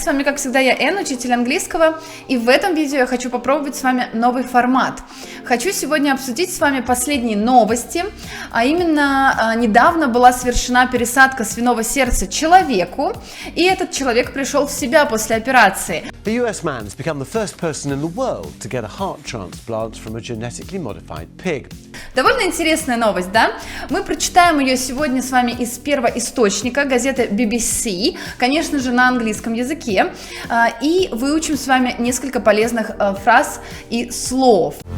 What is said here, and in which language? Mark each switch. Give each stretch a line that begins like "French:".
Russian: С вами, как всегда, я Энн, учитель английского, и в этом видео я хочу попробовать с вами новый формат. Хочу сегодня обсудить с вами последние новости, а именно недавно была совершена пересадка свиного сердца человеку, и этот человек пришел в себя после операции.
English: The US man has become the first person in the world to get a heart transplant from a genetically modified pig.
Russian: Довольно интересная новость, да? Мы прочитаем ее сегодня с вами из первоисточника, газеты BBC, конечно же, на английском языке, и выучим с вами несколько полезных фраз и слов.